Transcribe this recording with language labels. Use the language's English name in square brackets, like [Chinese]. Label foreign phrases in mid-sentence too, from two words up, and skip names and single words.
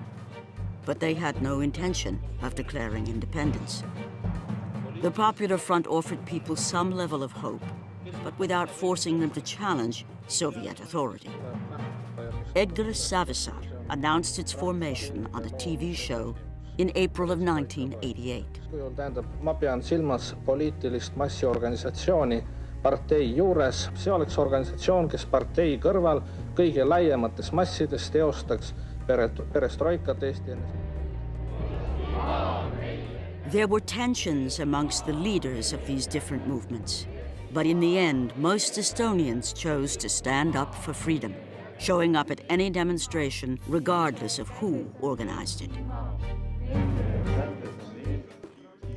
[English] But they had no intention of declaring independence. The Popular Front offered people some level of hope, but without forcing them to challenge Soviet authority. Edgar Savisaar announced its formation on a TV show in April of 1988. [Estonian] Ma pean silmas poliitilist massiorganisatsiooni partei juures. See oleks organisatsioon, kes partei kõrval kõige laiemates massides teostaks perestroikat Eesti NSV. [English] There were tensions amongst the leaders of these different movements. But in the end, most Estonians chose to stand up for freedom, showing up at any demonstration regardless of who organized it.